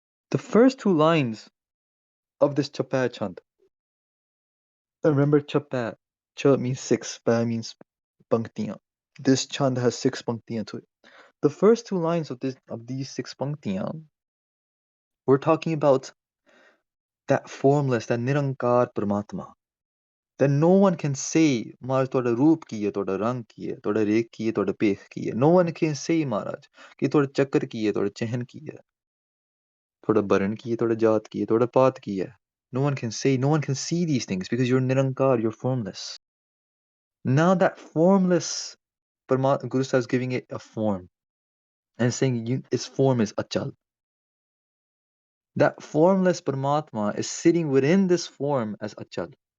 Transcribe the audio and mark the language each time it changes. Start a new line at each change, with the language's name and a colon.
English: The first two lines of this Chapa chant. Remember Chapa. Cha means six, Pa means panktiyan. This chant has six panktiyan to it. The first two lines of these six panktiyan, we're talking about that formless, that Nirankar Paramatma. That no one can say, Maharaj,
Punjabi: ਤੁਹਾਡਾ ਰੂਪ ਕੀ ਹੈ, ਤੁਹਾਡਾ ਰੰਗ ਕੀ ਹੈ, ਤੁਹਾਡਾ ਰੇਖ ਕੀ ਹੈ, ਤੁਹਾਡਾ ਭੇਖ ਕੀ ਹੈ.
English: No one can say, Maharaj,
Punjabi: ਕਿ ਤੁਹਾਡਾ ਚੱਕਰ ਕੀ ਹੈ, ਤੁਹਾਡਾ ਚਿਹਨ ਕੀ ਹੈ, ਤੁਹਾਡਾ ਬਰਨ ਕੀ ਹੈ, ਤੁਹਾਡਾ ਜਾਤ ਕੀ ਹੈ, ਤੁਹਾਡਾ ਪਾਤ ਕੀ ਹੈ.
English: No one can say, no one can see these things because you're Nirankar, you're formless. Now that formless Paramatma, Guru Sahib is giving it a form and saying its form is Achal. That formless Paramatma is sitting within this form as Achal.